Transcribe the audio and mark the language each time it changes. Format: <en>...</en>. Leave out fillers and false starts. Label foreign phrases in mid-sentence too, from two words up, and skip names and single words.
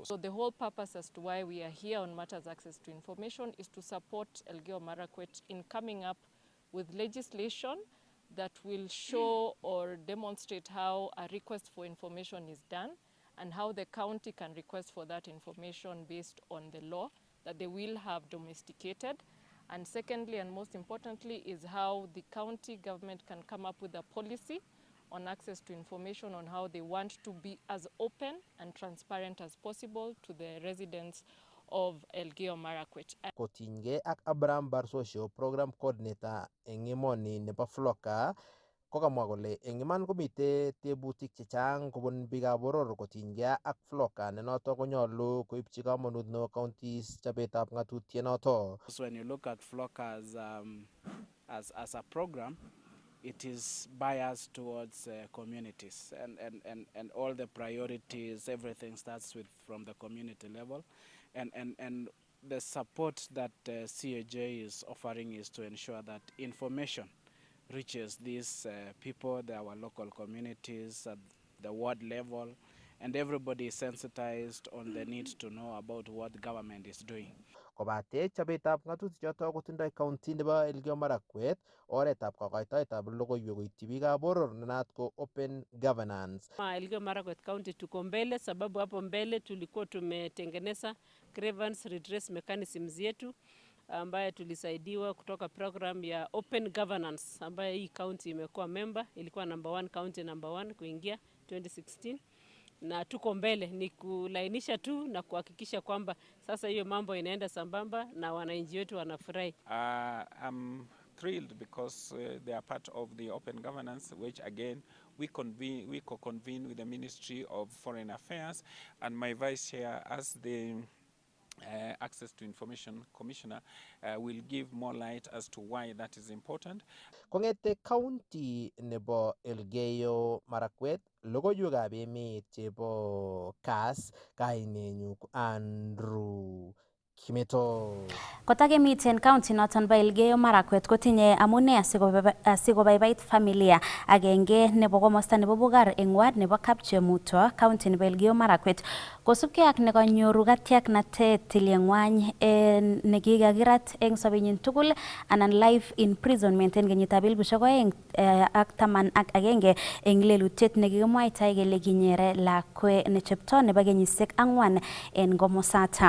<en>So the whole purpose as to why we are here on Matters Access to Information is to support Elgeyo Marakwet in coming up with legislation that will show or demonstrate how a request for information is done and how the county can request for that information based on the law that they will have domesticated. And secondly, and most importantly, is how the county government can come up with a policy on access to information on how they want to be as open and transparent as possible to the residents of Elgeyo Marakwet.</en> <kln>Kotinygei ak Abraham Barsosio,</kln> <en>program coordinator</en> <kln>eng emoni nebo Floka, kokamwa kole eng iman komite tebutik chechang kobun biikab boror kotinygei ak Floka ne noto konyolu koibchi kamanut neo counties chobetab ng'atutiet noto.</kln> <en>When you look at Floka as a program, it is biased towards communities and all the priorities, everything starts from the community level. And the support that CAJ is offering is to ensure that information reaches these people, our local communities at the ward level, and everybody is sensitized on the need to know about what the government is doing.</en> <kln>Kobate chobetab ng'atutik choto kotindoi county nebo Elgeyo Marakwet oretab kokoitoetab logoiwek koityi biikab boror nenat ko</kln> <en>open governance.</en> <sw>Elgeyo Marakwet County tuko mbele sababu hapo mbele tulikuwa tumetengeneza</sw> <en>grievance redress mechanisms</en> <sw>yetu ambaye tulisaidiwa kutoka program ya</sw> <en>open governance</en> <sw>ambaye hii county imekuwa member, ilikuwa number 1 county number 1 kuingia 2016. Na tuko mbele ni kulainisha tu na kuhakikisha kwamba sasa hiyo mambo inaenda sambamba na wananchi wetu wanafurahi.</sw> <en>I'm thrilled because they are part of the open governance, which again we co-convene with the Ministry of Foreign Affairs, and my vice chair as the Access to Information Commissioner will give more light as to why that is important.</en> <kln>Kongete county nebo Elgeyo Marakwet, logoiwekab emet chebo Kass, kainenyu Andrew Kimeto. Kotakemiten county noton bo Elgeyo Marakwet kotinye amune asikobaibait familia agenge nebo komosta nebo Bugar eng ward nebo Kapchemuto, county nebo Elgeyo Marakwet, kosubkei ak nekanyoru katiaknatet tilyeng'wany nekikakirat eng sobenyin tugul anan</kln> <en>life imprisonment</en> <kln>eng kenyitab 2011 eng lelutiet nekikimwaita kele kinyere lakwe nechepto nebo kenyisiek 4 eng komosata.</kln>